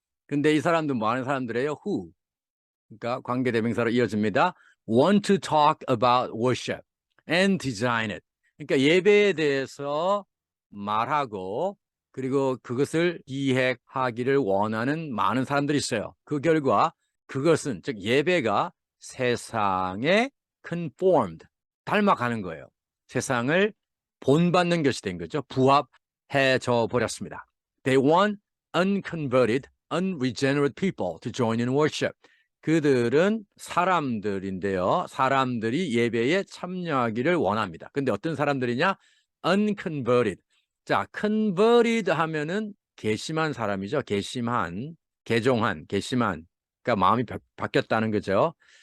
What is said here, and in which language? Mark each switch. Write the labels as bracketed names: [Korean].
[Korean] 근데 이 사람들 많은 사람들이에요. [English] Who? [Korean] 그러니까 관계대명사로 이어집니다. [English] Want to talk about worship and design it. [Korean] 그러니까 예배에 대해서 말하고 그리고 그것을 기획하기를 원하는 많은 사람들이 있어요. 그 결과 그것은 즉 예배가 세상에 conformed, 닮아가는 거예요. 세상을 본받는 것이 된 거죠. 부합해져 버렸습니다. [English] They want unconverted, unregenerate people to join in worship. [Korean] 그들은 사람들인데요. 사람들이 예배에 참여하기를 원합니다. 근데 어떤 사람들이냐? unconverted. 자, converted 하면은 개심한 사람이죠. 개심한, 개종한, 개심한. 그러니까 마음이 바뀌었다는 거죠.